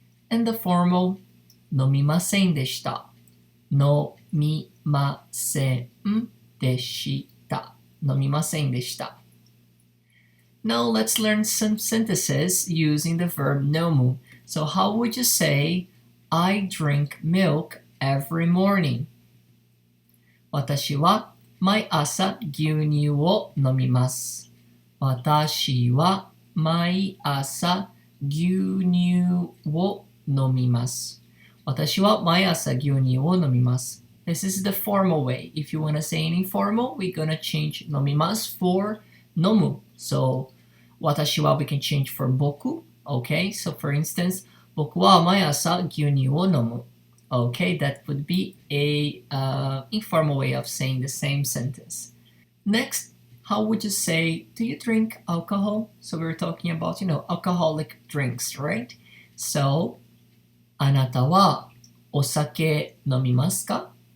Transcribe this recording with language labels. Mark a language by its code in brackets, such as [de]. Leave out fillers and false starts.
[en] And the formal, nomimasen deshita, nomimasen deshita, nomimasen deshita. Now let's learn some sentences using the verb nomu. So how would you say, I drink milk every morning? [ja] 私は毎朝牛乳を飲みます。私は毎朝牛乳を飲みます。私は毎朝牛乳を飲みます。 [en] This is the formal way. If you want to say an informal, we're going to change nomimasu for nomu. So, 私は we can change for boku. Okay, so for instance, [ja] 僕は毎朝牛乳を飲む. [en] Okay, that would be a informal way of saying the same sentence. Next, how would you say, do you drink alcohol? So we're talking about, alcoholic drinks, right? [ja] So, あなたはお酒飲みますか?